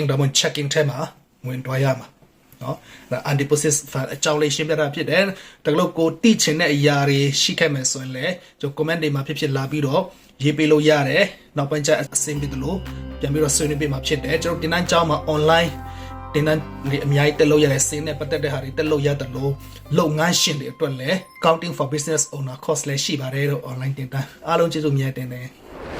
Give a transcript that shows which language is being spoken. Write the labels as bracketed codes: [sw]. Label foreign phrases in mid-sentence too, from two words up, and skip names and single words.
[my] ဒါမှ checking ထဲမှာဝင်သွားရမှာနော်ဒါ [en] undeposit fund [my] အကြောင်းလေးရှင်းပြတာဖြစ်တယ်တကယ်ကိုတိချင်တဲ့အရာတွေရှိခဲ့မယ်ဆိုရင်လည်းကျွန်တော် comment တွေမှာဖြစ်လာပြီးတော့ရေးပေးလို့ရတယ်နောက်ပိုင်းကျအဆင်ပြေတယ်လို့ပြန်ပြီးတော့ဆွေးနွေးပေးမှာဖြစ်တယ်ကျွန်တော်တင်တန်းကျောင်းမှာ online တင်တန်းတွေအများကြီးတက်လို့ရတဲ့စင်းနဲ့ပတ်သက်တဲ့ဟာတွေတက်လို့ရတယ်လို့လုပ်ငန်းရှင်တွေအတွက်လည်း [en] accounting for business owner course [my] လည်းရှိပါတယ်တော့ online တင်တန်းအားလုံးကျေးဇူးများတင်တယ်